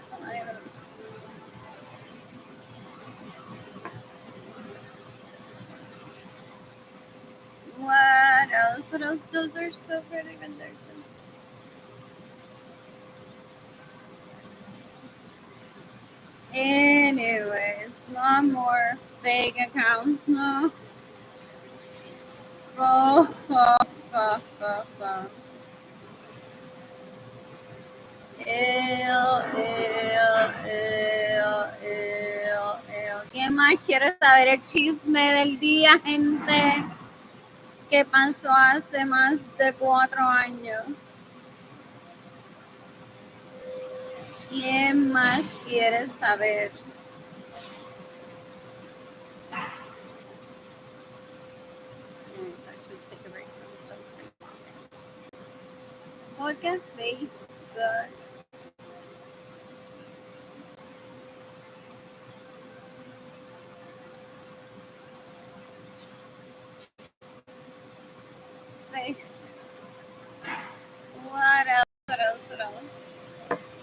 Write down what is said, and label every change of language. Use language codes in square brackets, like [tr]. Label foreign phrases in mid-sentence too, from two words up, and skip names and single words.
[en] I'm not even. What else? What else? Those are so pretty even there too. Anyways, no more fake accounts, no. Fo, fo, fo, fo, fo. [es] ¿Quién más quiere saber el chisme del día, gente? ¿Qué pasó hace más de 4 años? ¿Quién más quiere saber? Porque Facebook. Face. [en] What else? What else? What else?